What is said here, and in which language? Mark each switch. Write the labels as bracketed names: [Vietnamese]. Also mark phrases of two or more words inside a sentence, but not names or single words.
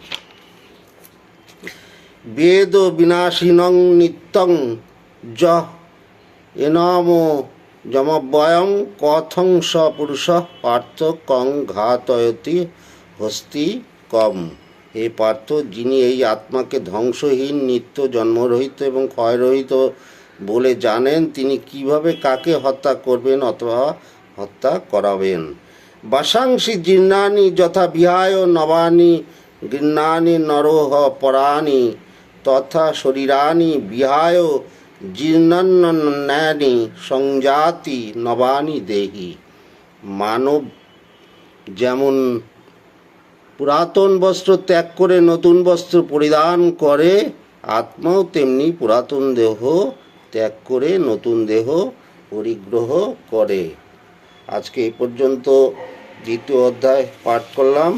[Sanskrit] বেদ বিনাশিনং নিত্যং য এনমো যমব্যয়ং কথং স পুরুষ পার্থ কং ঘাতয়তি হস্তি কম। [Bangla] হে পার্থ, যিনি এই আত্মাকে ধ্বংসহীন, নিত্য, জন্মরহিত এবং ক্ষয়রহিত বলে জানেন, তিনি কিভাবে কাকে হত্যা করবেন অথবা হত্যা করাবেন। [Sanskrit] বাসাংসি জীর্ণানি যথা বিহায় নবানি গৃহ্ণানি নরোহ পরাণি তথা শরীরানি বিহায় জীর্ণান্যানি সংজাতি নবানি দেহি। [Bangla] মানব যেমন পুরাতন বস্ত্র ত্যাগ করে নতুন বস্ত্র পরিধান করে, আত্মাও তেমনি পুরাতন দেহ ত্যাগ করে নতুন দেহ পরিগ্রহ করে। আজকে এই পর্যন্ত দ্বিতীয় অধ্যায় পাঠ করলাম।